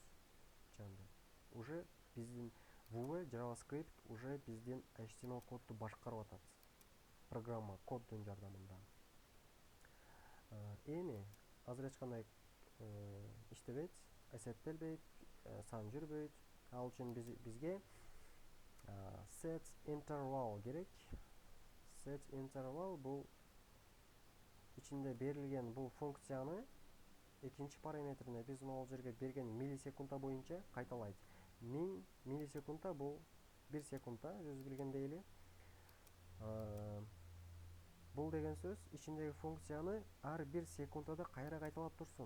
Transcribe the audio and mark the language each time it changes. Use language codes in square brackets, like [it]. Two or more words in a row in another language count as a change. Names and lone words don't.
[ky] Жанды. Уже биздин Vue JavaScript уже биздин HTML кодду башкарып атат. Программа коддун жардамында. Эми азыр эч кандай иштебейт, эсептелбейт, сан жүрбөйт. Ал үчүн бизге [en] set interval [ky] керек. [en] Set interval [ky] бул ичинде берилген бул функцияны экинчи параметрине биз могул жерге берген миллисекунда боюнча кайталайт. 1000 миллисекунда бул 1 секундта өзү билгендей эле. Бул деген сөз ичиндеги функцияны ар 1 секундада кайра кайталап турсун.